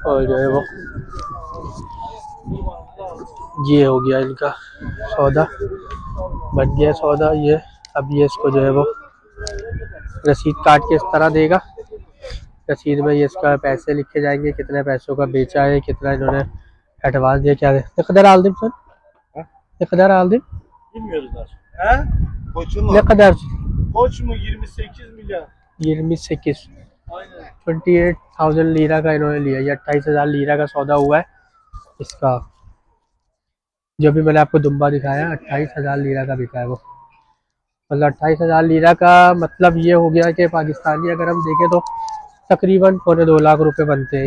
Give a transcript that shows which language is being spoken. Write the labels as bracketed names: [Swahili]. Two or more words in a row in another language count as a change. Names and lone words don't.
[Hindi] और जो है वो ये हो गया इनका सौदा, बन गया सौदा ये। अब ये इसको जो है वो रसीद काट के इस तरह देगा रसीद में ये इसका पैसे लिखे जाएंगे, कितने पैसों का बेचा है, कितना इन्होंने एडवांस दिया, क्या [Turkish] ne kadar aldım sen? Ne kadar aldın? Bilmiyoruz daha. He? Koçun mu? Ne kadar? Koç mu 28 milyar? 28 Aynen. [Hindi] 28,000 लीरा का इन्होंने लिया। ये 28,000 लीरा का सौदा हुआ है इसका। जो भी मैंने आपको दुम्बा दिखाया 28,000 लीरा का बिका है वो। मतलब 28,000 लीरा का मतलब ये हो गया कि पाकिस्तानी अगर हम देखें तो तकरीबन 2.25 लाख रुपए बनते हैं।